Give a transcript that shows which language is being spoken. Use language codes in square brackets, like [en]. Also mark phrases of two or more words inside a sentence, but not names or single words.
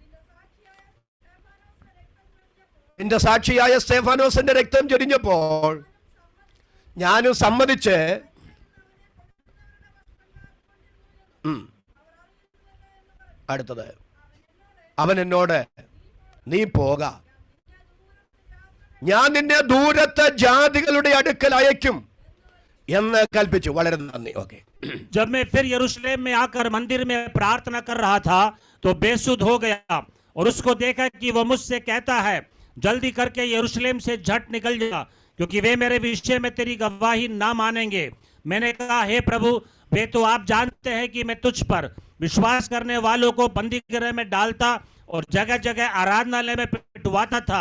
[ml] എന്റെ സാക്ഷിയായ സ്തെഫാനോസിന്റെ രക്തം ചൊരിഞ്ഞപ്പോൾ ഞാനും സമ്മതിച്ച് അടുത്തത്, അവൻ എന്നോട്, നീ പോക, ഞാൻ നിന്നെ ദൂരത്തെ ജാതികളുടെ അടുക്കൽ അയക്കും എന്ന് കൽപ്പിച്ചു. വളരെ നന്ദി. ഓക്കെ. [hi] जब मैं फिर यरूशलेम में आकर मंदिर में प्रार्थना कर रहा था तो बेसुध हो गया और उसको देखा कि वह मुझसे कहता है, जल्दी करके यरूशलेम से झट निकल जा, क्योंकि वे मेरे विषय में तेरी गवाही ना मानेंगे। मैंने कहा, हे प्रभु, वे तो आप जानते हैं कि मैं तुझ पर विश्वास करने वालों को बंदी गृह में डालता और जगह जगह आराधनालय में पिटवाता था।